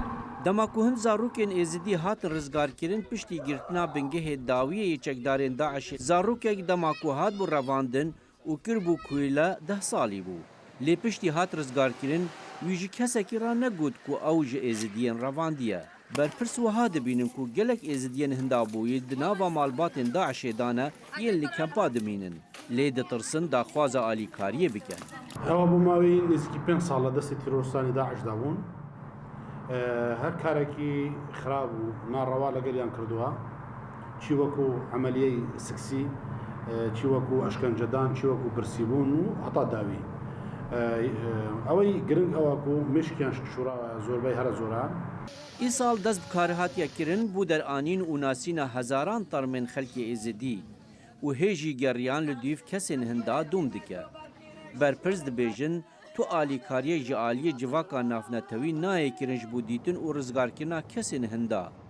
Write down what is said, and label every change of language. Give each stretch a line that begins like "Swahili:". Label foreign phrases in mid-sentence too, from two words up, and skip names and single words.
Kurdish: دەماکو هەند زارۆکێن ئێزیدی هاتن ڕزگارکردن پشتی گرتنا بنگەهێ داویە یەکێکدارێن داعش زارۆکێک دەماکو هات بوو ڕەواندن و کرد بوو کویلە 10 ساڵی بوو لێ پشتی هات ڕزگارکردن ویژی کەسێکی ڕا نەگوت کو ئەو ژە ئێزیدیەن ڕەواندیە بەرپرس وها دەبینن کو gelek êzidiyên hindabûyî di nava malbatên Daişê dane yên li kempa dimînin lê ditirsin daxwaza alîkariyê bike ewa bû mavî nêzîkî 5 sal li destê teroristanê Daişê da bûn her karekî xirab û nareva legeliyan kirduwa çî wekû emeliyeyê siksî çî wekû eşkencedan çî wekû pirsîbûn û heta dawî ئەوەی گرنگ ئەوە کو مشکیان شورا زۆربەی هەرە زۆران ئیساڵ دەست بکارهاتیەکردن بوو دەرئانین و ناسینە هەزاران تەرمێن خەلکی ئێزیدی و هێژی گەڕیان لە دیف کەسێن هەندا دوم دکە بەرپرس دەبێژن تو ئالیکاریە ژە عالیە جڤاکا نافنەتەوی نایەکردن بوو دیتن و ڕزگارکردنا کەسێن هەندا